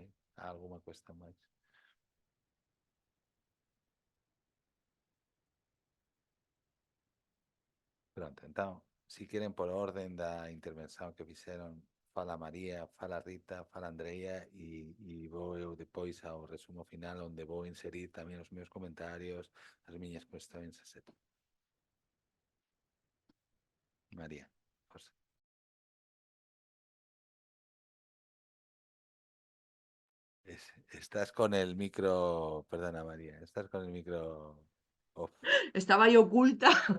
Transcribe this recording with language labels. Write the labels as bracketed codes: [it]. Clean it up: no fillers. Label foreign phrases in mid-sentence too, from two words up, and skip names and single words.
[gl] Há alguna cuestión máis? Pronto, então, se queren por orden da intervención que fixeron, fala María, fala Rita, fala Andrea e vou eu depois ao resumo final onde vou inserir tamén os meus comentarios, as miñas cuestións, etc. María, José. [es] Estás con el micro, perdona María, estás con el micro off. Estaba ahí oculta.